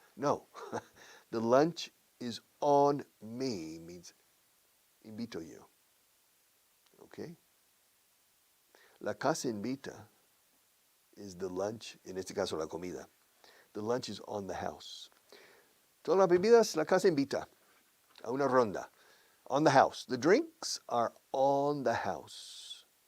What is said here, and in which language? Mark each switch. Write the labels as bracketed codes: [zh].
[en] No, the lunch is on me means [es] invito yo. [en] Okay? [es] La casa invita [en] is the lunch, [es] en este caso la comida. [en] The lunch is on the house. [es] Todas las bebidas, la casa invita a una ronda. [en] On the house. The drinks are on the house.